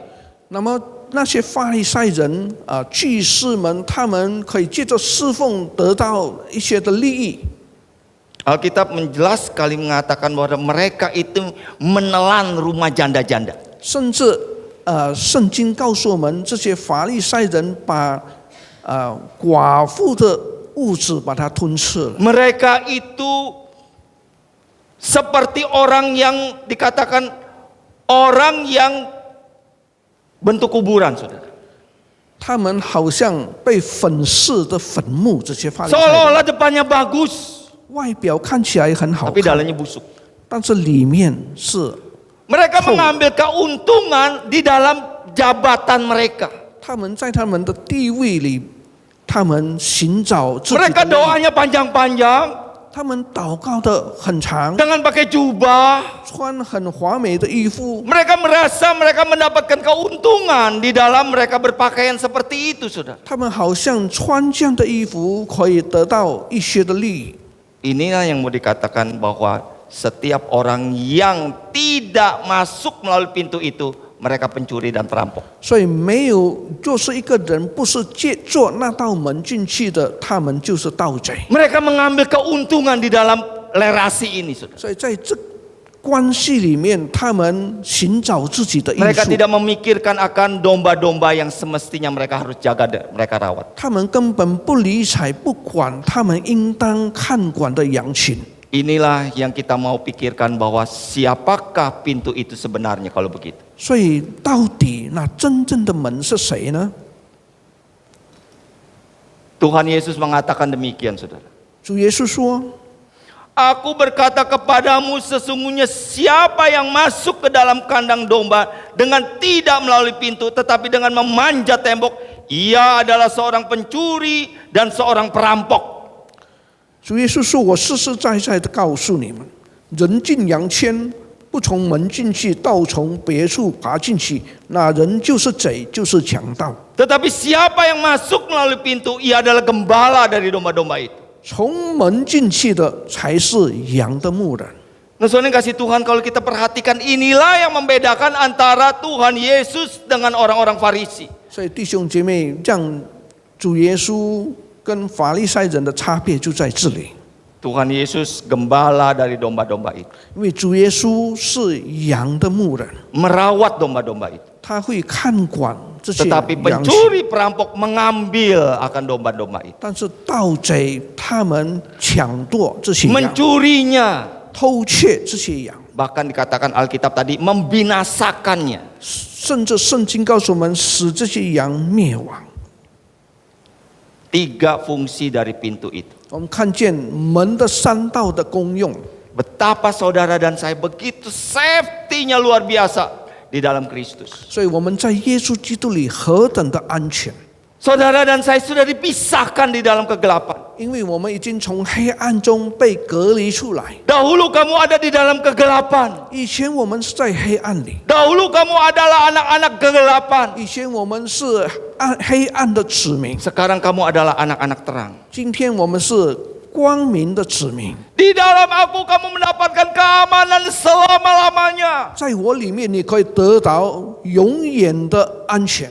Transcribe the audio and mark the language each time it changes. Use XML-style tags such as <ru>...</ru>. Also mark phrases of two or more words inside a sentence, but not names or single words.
<zh>那么那些法利赛人祭司们，他们可以借着侍奉得到一些的利益。</zh> <id>Alkitab menjelas sekali mengatakan bahwa mereka itu menelan rumah janda-janda.</id> <zh>甚至圣经告诉我们，这些法利赛人把寡妇的物质把它吞噬了。</zh> <id>Mereka itu seperti orang yang dikatakan orang yang bentuk kuburan, saudara.</id> <zh>他们好像被粉饰的坟墓，这些法利赛人</zh> <id>Seolah-olah depannya bagus,</id> <zh>外表看起来很好</zh> <id>tapi</id> <zh>看，</zh> <id>dalamnya busuk.</id> <zh>但是里面是</zh> <id>Mereka mengambil keuntungan di dalam jabatan mereka.</id> <zh>他们在他们的地位里，他们寻找自己的</zh> <id>Mereka</id> <zh>利益，</zh> <id>doanya panjang-panjang</id> <zh>他们祷告的很长，</zh> <id>dengan pakai jubah.</id> <zh>穿很华美的衣服，</zh> <id>Mereka merasa mereka mendapatkan keuntungan di dalam mereka berpakaian seperti itu, saudara.</id> <zh>他们好像穿这样的衣服可以得到一些的利益。</zh> <id>Inilah yang mau dikatakan bahwa setiap orang yang tidak masuk melalui pintu itu, mereka pencuri dan perampok.</id> <zh>所以没有，就是一个人不是借做那道门进去的，他们就是盗贼。</zh> <id>Mereka mengambil keuntungan di dalam relasi ini, saudara.</id> <zh>所以在这关系里面，他们寻找自己的益</zh> <id>Mereka</id> <zh>处，</zh> <id>tidak memikirkan akan domba-domba yang semestinya mereka harus jaga, mereka rawat.</id> <zh>他们根本不理睬、不管他们应当看管的羊群。</zh> <id>Inilah yang kita mau pikirkan bahwa siapakah pintu itu sebenarnya kalau begitu.</id> <zh>所以到底那真正的门是谁呢？</zh> <id>Tuhan Yesus mengatakan demikian, saudara.</id> <zh>主耶稣说，</zh> <id>Aku berkata kepadamu, sesungguhnya siapa yang masuk ke dalam kandang domba dengan tidak melalui pintu, tetapi dengan memanjat tembok, ia adalah seorang pencuri dan seorang perampok.</id> <zh>主耶稣说：“我实实在在的告诉你们，人进羊圈，不从门进去，倒从别处爬进去，那人就是贼，就是强盗。</zh> <id>Tetapi siapa yang masuk melalui pintu, ia adalah gembala dari domba-domba itu.</id> <zh>从门进去的才是羊的牧人。”</zh> <id>Nah, saudara yang kasih Tuhan, kalau kita perhatikan, inilah yang membedakan antara Tuhan Yesus dengan orang-orang Farisi.</id> <zh>所以弟兄姐妹，这样主耶稣跟法利赛人的差别就在这里。</zh> <id>Tuhan Yesus gembala dari domba-domba itu,</id> <zh>因为主耶稣是羊的牧人，</zh> <id>merawat domba-domba itu.</id> <zh>他会看管这些</zh> <id>Tetapi</id> <zh>羊群。</zh> <id>pencuri perampok mengambil akan domba-domba itu,</id> <zh>但是盗贼他们抢夺这些羊，</zh> <id>mencurinya,</id> <zh>偷窃这些羊，</zh> <id>bahkan dikatakan Alkitab tadi membinasakannya.</id> <zh>甚至圣经告诉我们，使这些羊灭亡。</zh> <id>3 fungsi dari pintu itu.</id> <zh>我们看见门的3道的功用，</zh> <id>Betapa saudara dan saya begitu safety-nya luar biasa di dalam Kristus.</id> <zh>所以我们在耶稣基督里何等的安全，</zh> <id>Saudara dan saya sudah dipisahkan di dalam kegelapan.</id> <zh>因为我们已经从黑暗中被隔离出来。</zh> <id>Dahulu kamu ada di dalam kegelapan.</id> <zh>以前我们是在黑暗里，</zh> <id>Dahulu kamu adalah anak-anak kegelapan.</id> <zh>以前我们是黑暗的子民，</zh> <id>Sekarang kamu adalah anak-anak terang.</id> <zh>今天我们是光明的子民。</zh> <id>Di dalam aku kamu mendapatkan keamanan selama-lamanya.</id> <zh>在我里面，你可以得到永远的安全，</zh>